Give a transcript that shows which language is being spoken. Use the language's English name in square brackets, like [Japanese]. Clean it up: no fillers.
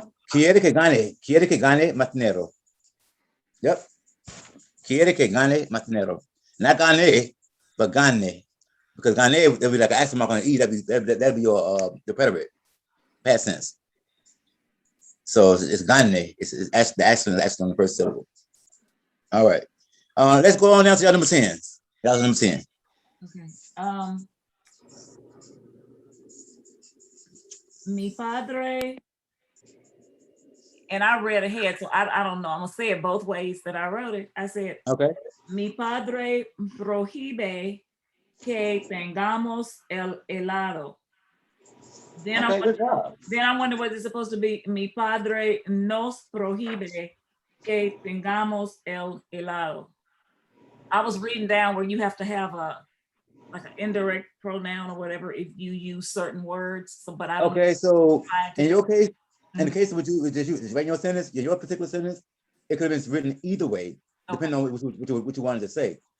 [Spanish] Quiere que gane más dinero. Yep. Quiere que gane más dinero. [English] Not gane, but gane. Because gane would be like an accent mark on E. That'd be your predicate, past tense. So it's gane. It's the accent on the first syllable. All right. Let's go on down to y'all number 10. Y'all number 10. Okay. [Spanish] Mi padre. [English] And I read ahead, so I don't know. I'm gonna say it both ways that I wrote it. I said, okay. [Spanish] Mi padre prohíbe que tengamos el helado. [English] Then I wonder what it's supposed to be. [Spanish] Mi padre nos prohíbe que tengamos el helado. [English] I was reading down where you have to have like an indirect pronoun or whatever if you use certain words. So, but I don't. Okay, so in your case, in the case of what you write your sentence, your particular sentence, it could have been written either way, depending on what you wanted to say.